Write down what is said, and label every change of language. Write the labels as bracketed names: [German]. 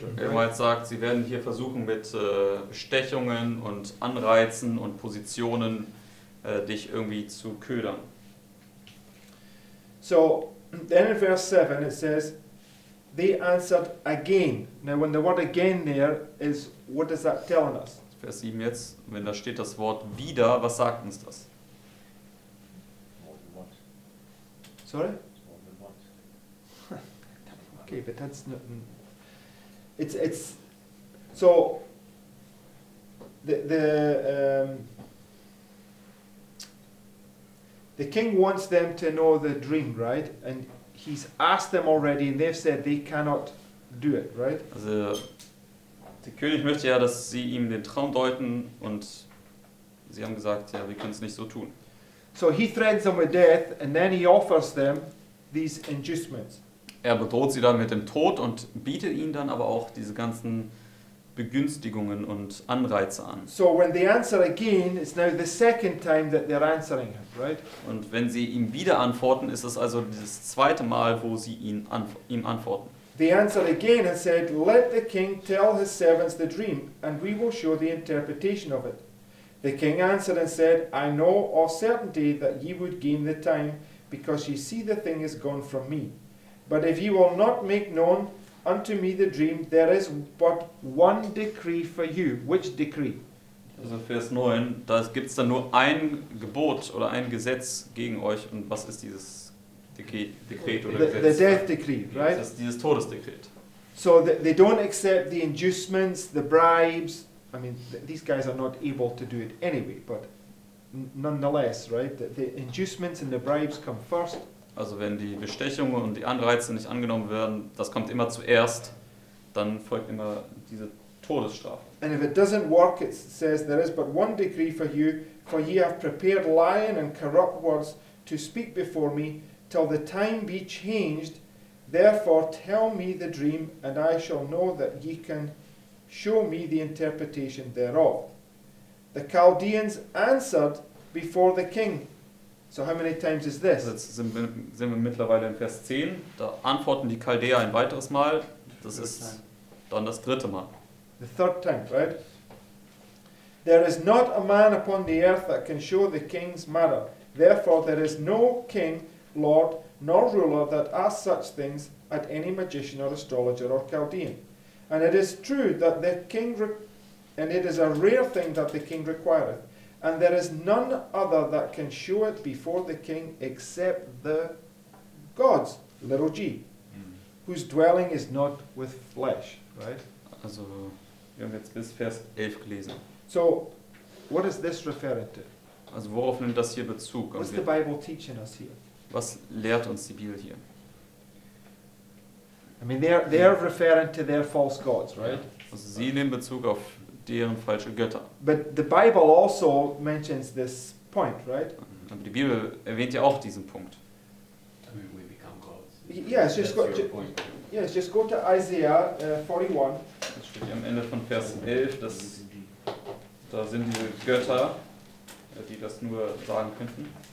[German] Er halt sagt, sie werden hier versuchen mit Bestechungen und Anreizen und Positionen dich irgendwie zu ködern. [English] So then in verse 7 it says, they answered again. Now when the word again there is, what is that telling us? [German] Vers 7 jetzt, wenn da steht das Wort wieder, was sagt uns das? [English] Sorry? Okay, but that's not. It's so the king wants them to know the dream, right? And he's asked them already, and they've said they cannot do it, right? [German] Also der König möchte ja, dass sie ihm den Traum deuten und sie haben gesagt, ja, wir können es nicht so tun. [English] So he threatens them with death, and then he offers them these inducements. [German] Er bedroht sie dann mit dem Tod und bietet ihnen dann aber auch diese ganzen Begünstigungen und Anreize an. [English] So when they answer again, it's now the second time that they're answering him, right? [German] Und wenn sie ihm wieder antworten, ist es also das zweite Mal, wo sie ihm antworten. [English] They answered again and said, let the king tell his servants the dream, and we will show the interpretation of it. The king answered and said, I know of certainty that ye would gain the time, because ye see the thing is gone from me. But if ye will not make known unto me the dream, there is but one decree for you. Which decree? [German] Also Vers 9, da gibt es dann nur ein Gebot oder ein Gesetz gegen euch. Und was ist dieses Dekret oder Gesetz? [English] The death decree, right? [German] Das ist dieses Todesdekret. [English] So they don't accept the inducements, the bribes. I mean, these guys are not able to do it anyway, but nonetheless, right? The inducements and the bribes come first. [German] Also wenn die Bestechungen und die Anreize nicht angenommen werden, das kommt immer zuerst, dann folgt immer diese Todesstrafe. [English] And if it doesn't work, it says, there is but one decree for ye have prepared lying and corrupt words to speak before me, till the time be changed. Therefore tell me the dream, and I shall know that ye can show me the interpretation thereof. The Chaldeans answered before the king. So how many times is this? [German] Jetzt sind wir mittlerweile in Vers 10. Da antworten die Chaldäer ein weiteres Mal. Das ist dann das dritte Mal. [English] The third time, right? There is not a man upon the earth that can show the king's matter. Therefore there is no king, lord, nor ruler that asks such things at any magician or astrologer or Chaldean. And it is true that the king, and it is a rare thing that the king requireth. And there is none other that can show it before the king except the gods, little g, whose dwelling is not with flesh, right? [German] Also, wir haben jetzt bis Vers 11 gelesen. [English] So, what is this referring to? [German] Also, worauf nimmt das hier Bezug? [English] What's [German] Also, [English] the Bible teaching us here? [German] was lehrt uns die Bibel hier? [English] I mean, they're referring to their false gods, right? [German] Also, sie nehmen Bezug auf deren falsche Götter. [English] But the Bible also mentions this point, right? [German] Aber die Bibel erwähnt ja auch diesen Punkt. [English] I mean, we become gods. Yes, just That's go, your point. yes, just go to Isaiah 41. [German] Das steht hier am Ende von Vers 11, da sind diese Götter, die das nur sagen könnten.